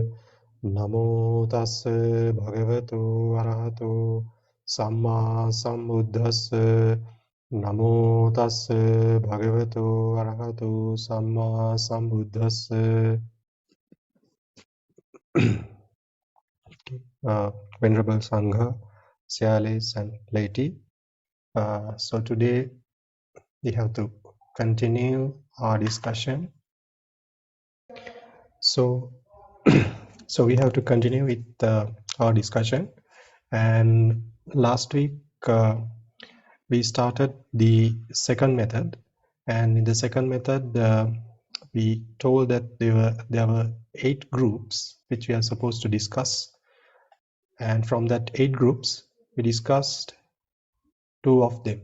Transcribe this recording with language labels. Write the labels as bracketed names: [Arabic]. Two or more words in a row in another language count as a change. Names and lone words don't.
[Pali] Namo tassa bhagavato arahato samma sambuddhassa. Namo tassa bhagavato arahato samma sambuddhassa. [English] Venerable Sangha, Sialis and laity. So today we have to continue our discussion. So, so we have to continue with our discussion. And last week we started the second method, and in the second method we told that there were 8 groups which we are supposed to discuss, and from that 8 groups we discussed 2 of them.